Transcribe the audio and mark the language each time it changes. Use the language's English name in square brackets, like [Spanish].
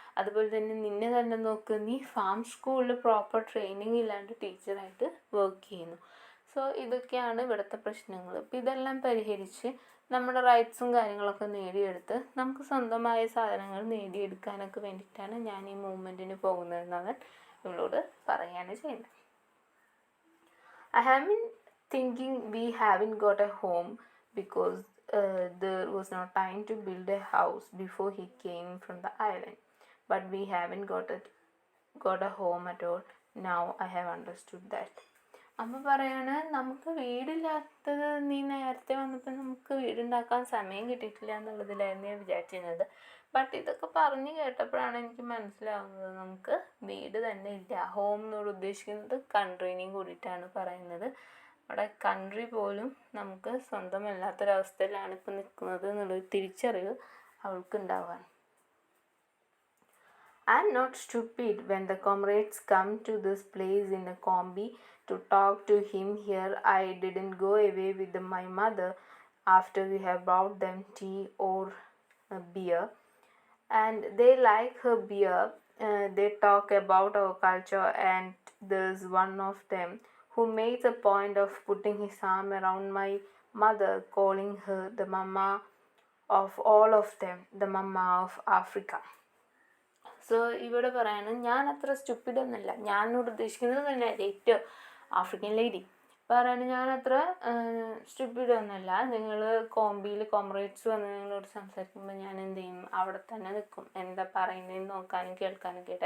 [Malayalam] അതുപോലെ തന്നെ നിന്നെ തന്നെ നോക്ക്, നീ ഫാം സ്കൂളിൽ പ്രോപ്പർ ട്രെയിനിങ് ഇല്ലാണ്ട് ടീച്ചറായിട്ട് വർക്ക് ചെയ്യുന്നു. സോ ഇതൊക്കെയാണ് ഇവിടുത്തെ പ്രശ്നങ്ങൾ. അപ്പോൾ ഇതെല്ലാം പരിഹരിച്ച് നമ്മുടെ റൈറ്റ്സും കാര്യങ്ങളൊക്കെ നേടിയെടുത്ത് നമുക്ക് സ്വന്തമായ സാധനങ്ങൾ നേടിയെടുക്കാനൊക്കെ വേണ്ടിയിട്ടാണ് ഞാൻ ഈ മൂവ്മെൻറ്റിന് പോകുന്നതെന്നവൻ ഇവളോട് പറയുകയാണ് ചെയ്യുന്നത്. [English] I have been thinking we haven't got a home because there was no time to build a house before he came from the island. But we haven't got a home at all. Now I have understood that. [Malayalam] അമ്മ പറയാണ്, നമുക്ക് വീടില്ലാത്തത് നീ നേരത്തെ വന്നപ്പോൾ നമുക്ക് വീടുണ്ടാക്കാൻ സമയം കിട്ടിയിട്ടില്ല എന്നുള്ളതിലായിരുന്നു ഞാൻ വിചാരിച്ചിരുന്നത്. ബട്ട് ഇതൊക്കെ പറഞ്ഞ് കേട്ടപ്പോഴാണ് എനിക്ക് മനസ്സിലാവുന്നത് നമുക്ക് വീട് തന്നെ ഇല്ല. ഹോം എന്നോട് ഉദ്ദേശിക്കുന്നത് കൺട്രീനെയും കൂടിയിട്ടാണ് പറയുന്നത്. അവിടെ കൺട്രി പോലും നമുക്ക് സ്വന്തമല്ലാത്തൊരവസ്ഥയിലാണ് ഇപ്പം നിൽക്കുന്നത് എന്നുള്ളൊരു തിരിച്ചറിവ് അവൾക്കുണ്ടാവാൻ. [English] I'm not stupid. When the comrades come to this place in a combi to talk to him here, I didn't go away with my mother after we have brought them tea or beer. And they like her beer. They talk about our culture, and there's one of them who makes a point of putting his arm around my mother, calling her the mama of all of them, the mama of Africa. [Malayalam] So ഇവിടെ പറയാണ്, ഞാൻ അത്ര സ്റ്റുപ്പിഡൊന്നുമല്ല. ഞാനോട് ഉദ്ദേശിക്കുന്നത് തന്നെ ഏറ്റവും African lady പറയാണ്, ഞാനത്ര സ്റ്റുപ്പിഡൊന്നുമല്ല. നിങ്ങൾ കോമ്പിയിൽ കോമ്രേഡ്സ് വന്ന് നിങ്ങളോട് സംസാരിക്കുമ്പോൾ ഞാൻ എന്ത് ചെയ്യും, അവിടെ തന്നെ നിൽക്കും, എന്താ പറയുന്നതെന്ന് നോക്കാനും കേൾക്കാനും കേട്ട്.